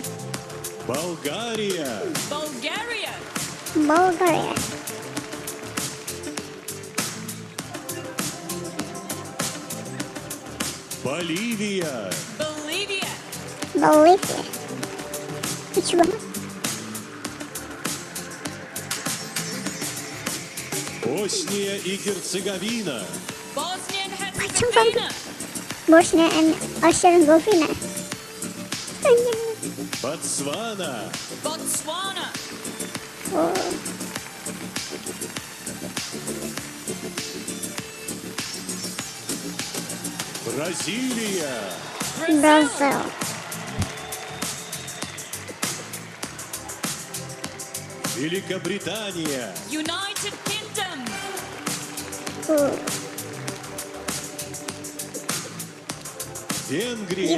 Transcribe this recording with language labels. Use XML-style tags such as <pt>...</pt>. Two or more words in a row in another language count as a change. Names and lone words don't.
<ru>Болгария.</ru> <en>Bulgaria. Bulgaria.</en> <ru>Боливия.</ru> <en>Bolivia. Bolivia. Which one?</en> <ru>Босния и Герцеговина.</ru> <en>Bosnia and Herzegovina. Bosnia and Herzegovina.</en> <ru>Ботсвана.</ru> <en>Botswana.</en> <ru>Бразилия.</ru> <en>Brazil.</en> <ru>Великобритания.</ru> <en>United Kingdom.</en> <ru>Венгрия.</ru>